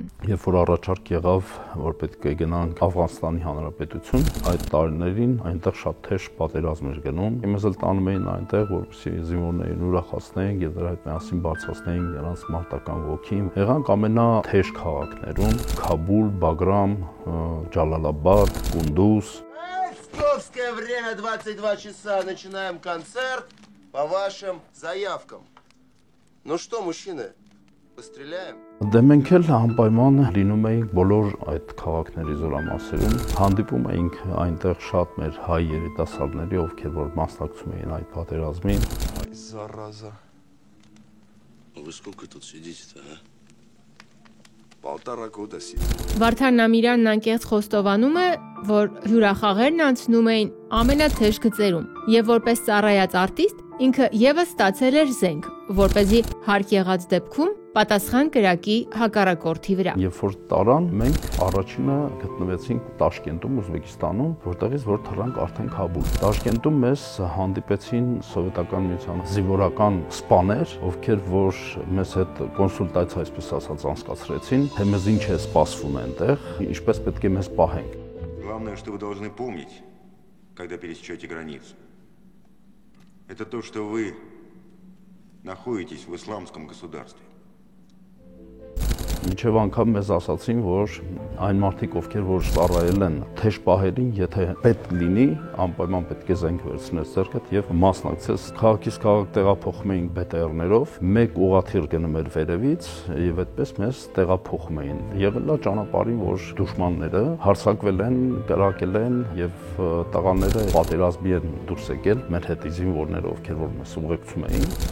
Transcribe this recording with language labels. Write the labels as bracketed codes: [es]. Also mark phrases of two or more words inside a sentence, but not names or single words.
[hy] Երբ որ առաջարկ եղավ, որ պետք է գնանք Աֆղանստանի Հանրապետություն, այդ տարիներին այնտեղ շատ թեժ պատերազմ էր գնում։ Մեզ էլ տանում էին այնտեղ, որպեսզի զինվորներին ուրախացնենք եւ դրա հետ միասին բարձրացնենք նրանց մարտական ոգին։ Եղանք ամենաթեժ քաղաքներում՝ Քաբուլ, Բագրամ, Ջալալաբադ, Կունդուզ։ [ru] Московское время 22 часа. Начинаем концерт по вашим заявкам. Ну что, мужчины, постреляем? [hy] Դե մենք էլ անպայման լինում էինք բոլոր այդ քաղաքների զորամասերում, հանդիպում էինք այնտեղ շատ մեր հայ երիտասարդների, ովքեր որ մասնակցում էին այդ պատերազմին։ [ru] Ай, зараза. Вы сколько тут сидите-то, а? 1,5 года сидим։ [hy] Վարդան Ամիրյանն անկեղծ խոստովանում է, որ հյուրախաղերն անցնում էին ամենաթեժ գծերում եւ որպես ծառայած արտիստ ինքը եւս ստացել էր զենք, որպեսզի հարկ եղած դեպքում պատասխան կրակի հակառակորդի վրա։ Երբ որ տարան, մենք առաջինը գտնվեցինք Տաշկենտում, Ուզբեկիստանում, որտեղից որ թռանք արդեն Քաբուլ։ Տաշկենտում մեզ հանդիպեցին սովետական միության զինվորական սպաներ, ովքեր որ մեզ հետ կոնսուլտացիա, այսպես ասած, անցկացրեցին, թե մեզ ինչ է սպասվում այնտեղ, ինչպես պետք է մեզ պահենք։ [ru] Главное, что вы должны помнить, когда пересечете границу, это то, что вы находитесь в исламском государстве. [hy] Մինչև անգամ մեզ ասացին, որ այն մարդիկ, ովքեր որ ծառայել են թեժ պահերին, եթե պետք լինի, անպայման պետք է զենք վերցնես ձեռքդ եւ մասնակցես։ Քաղաքից քաղաք տեղափոխում էինք BTR-ներով, մեկ ուղղաթիռ գնում էր վերևից եւ այդպես մեզ տեղափոխում էին։ Եղել է ճանապարհին, որ դուշմանները հարձակվել են, կրակել են եւ տղաները պատերազմի են դուրս եկել մեր հետ զինվորները, ովքեր որ մեզ ուղեկցում էին։